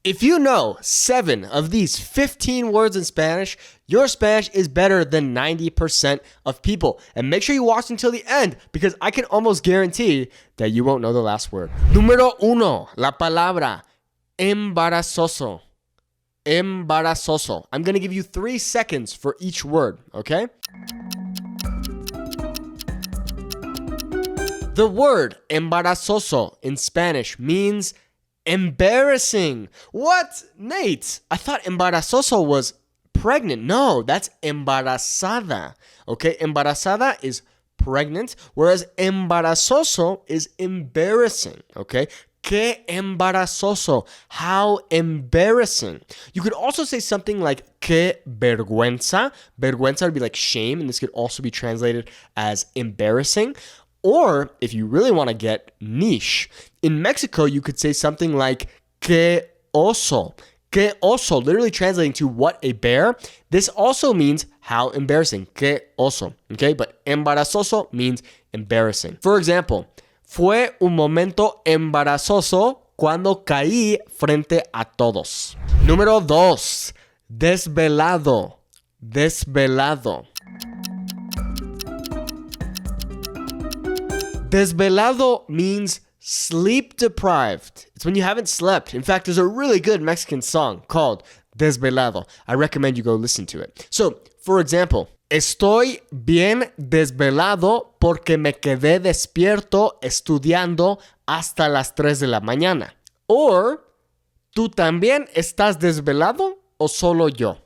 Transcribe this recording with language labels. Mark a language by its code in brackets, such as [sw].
[en] If you know 7 of these 15 words in Spanish, your Spanish is better than 90% of people. And make sure you watch until the end because I can almost guarantee that you won't know the last word. [es] Número 1, la palabra embarazoso. Embarazoso. [en] I'm going to give you 3 seconds for each word, okay? The word embarazoso in Spanish means embarrassing. What? Nate, I thought embarazoso was pregnant. No, that's embarazada. Okay, embarazada is pregnant, whereas embarazoso is embarrassing. Okay, [es] qué embarazoso. [en] How embarrassing. You could also say something like [es] qué vergüenza. [en] Vergüenza would be like shame, and this could also be translated as embarrassing. Or if you really want to get niche, in Mexico, you could say something like [es] que oso. Que oso, [en] literally translating to what a bear. This also means how embarrassing. [es] Que oso. [en] Okay, but embarazoso means embarrassing. For example, [es] fue un momento embarazoso cuando caí frente a todos. Número 2, desvelado. Desvelado. [en] Desvelado means sleep deprived. It's when you haven't slept. In fact, there's a really good Mexican song called Desvelado. I recommend you go listen to it. So, for example, [es] estoy bien desvelado porque me quedé despierto estudiando hasta las 3 de la mañana. Or, ¿tú también estás desvelado o solo yo?